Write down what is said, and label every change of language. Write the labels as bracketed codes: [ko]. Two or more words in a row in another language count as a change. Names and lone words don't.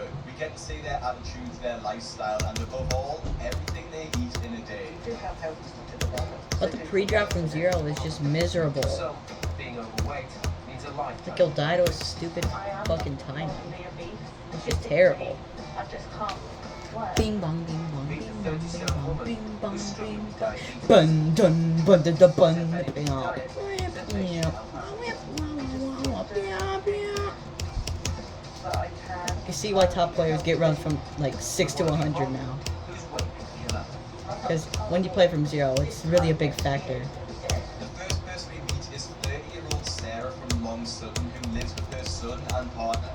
[en] We get to see their attitudes, their lifestyle, and above all, everything they eat in a day. But the pre-drop from 0 is just miserable. So, being overweight means a life. Like you'll die to a stupid fucking time. It's just terrible. Bing bong, bing bong, bing bong, bing bong, bing bong, bing bong. Bun dun bun da da bun. You see why top players get runs from like 6 to 100 now. Because when you play from 0, it's really a big factor. The first person we meet is 30-year-old Sarah from Long Sutton who lives with her son and partner.